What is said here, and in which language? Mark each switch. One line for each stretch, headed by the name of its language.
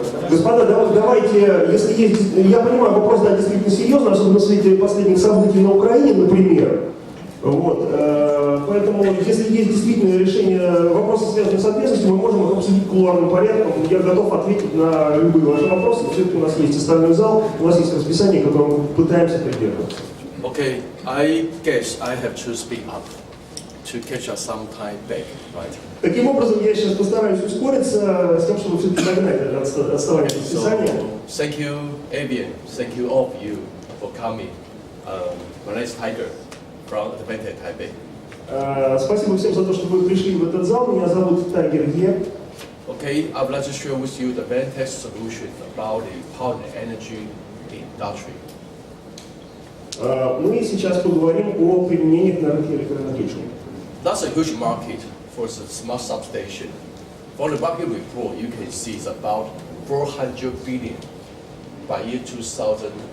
Russian: Господа, давайте, если есть, я понимаю, вопрос, да, действительно серьезный, особенно в свете последних событий на Украине, например. Вот, поэтому, если есть действительно решение вопроса, связанного с ответственностью, мы можем их обсудить кулуарным порядком. Я готов ответить на любые ваши вопросы. Все-таки у нас есть остальной зал, у нас есть расписание, которым мы пытаемся придерживаться.
English: Okay, I guess I have to speed up to catch us some time back, right?
Russian: Таким образом, я сейчас постараюсь ускориться с тем, чтобы все-таки догнать это отставание от расписания.
English: So, thank you, Aveon. Thank you all of you for coming. My name is Tiger from Advantech Taipei.
Russian: Спасибо всем за то, что вы пришли в этот зал. Меня зовут Тайгер Е.
English: Okay, I would like to share with you the Advantech solution about the power and energy industry.
Russian: Мы сейчас поговорим о применениях на рынке электроэнергетики.
English: That's a huge market for the smart substation. From the market report, you can see it's about 400 billion by year 2020.